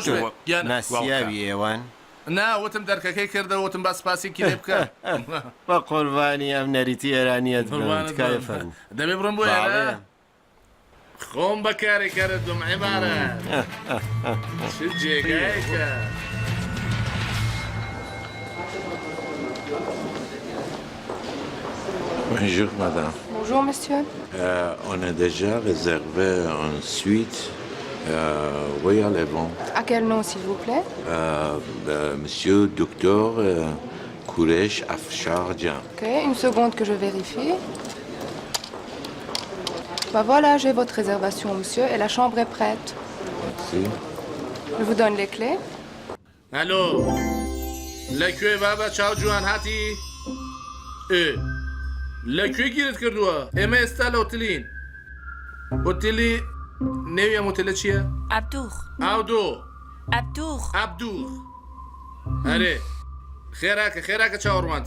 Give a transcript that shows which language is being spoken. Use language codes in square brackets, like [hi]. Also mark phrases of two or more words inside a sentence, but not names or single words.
[ckb] ناسیاوی ئێوان ناوتم دەرکەکەی کردەوە وتم با سپاسێکی لێ بکە بە قوربانی ئەم نەریتی ئێرانیەت فەرن دەبێ بڕم بۆ ئێرە خۆم بەکاری کردم عیبارە چ جێگایەکە [fr] Bonjour madame. Bonjour monsieur. On a déjà réservé une suite Royal Event. À quel nom s'il vous plaît? Monsieur Docteur Kouresh Afsharjan. Ok, une seconde que je vérifie. Bah voilà, j'ai votre réservation monsieur et la chambre est prête. Merci. Je vous donne les clés. Allô? [ckb] لەکوێ بابە چاو جوان هاتی؟ لەکوێ گیرت کردووە؟ ئێمە ئێستا لە ئۆتێلین. ئۆتێلی نێوی ئەم ئۆتێلە چییە؟ عەبدوغ. عەبدوغ. هەرێ خێراکە چاوەڕوانتم.